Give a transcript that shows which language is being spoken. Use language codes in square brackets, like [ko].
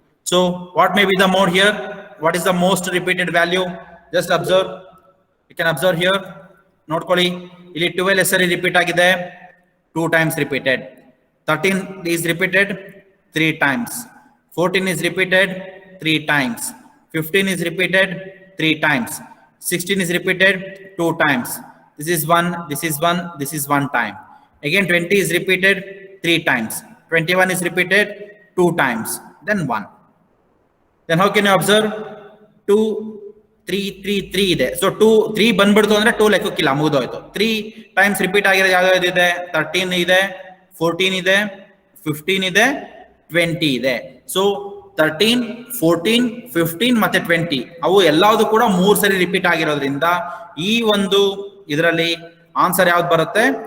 [en] So what may be the mode here? What is the most repeated value? Just observe. You can observe here. [kn] ನೋಡ್ಕೊಳ್ಳಿ, ಇಲ್ಲಿ 12 ಹೆಸರಿ repeat ಆಗಿದೆ, [en] 2 times repeated. 13 is repeated 3 times. 14 is repeated 3 times. 15 is repeated 3 times. 16 is repeated 2 times. This is 1, this is 1, this is 1 time. Again 20 is repeated 3 times. 21 is repeated 2 times. Then 1. Then how can you observe? [kn] 2, 3, 3, 3 ಇದೆ. So 2, 3 ಬಂದ್ಬಿಡ್ತು ಅಂದ್ರೆ 2 ಲೆಕ್ಕಕ್ಕಿಲ್ಲ, ಮುಗಿದೋಯ್ತು. 3 times repeat ಆಗಿರೋದು ಯಾವ್ಯಾವ್ದು ಇದೆ? 13 ಇದೆ, 14 ಇದೆ, 15 ಇದೆ, 20 ಇದೆ. ಸೊ 13, 14, 15 ಮತ್ತೆ 20 ಅವು ಎಲ್ಲಾವುದು ಕೂಡ 3 ಸರಿ ರಿಪೀಟ್ ಆಗಿರೋದ್ರಿಂದ ಈ ಒಂದು ಇದರಲ್ಲಿ ಆನ್ಸರ್ ಯಾವ್ದು ಬರುತ್ತೆ?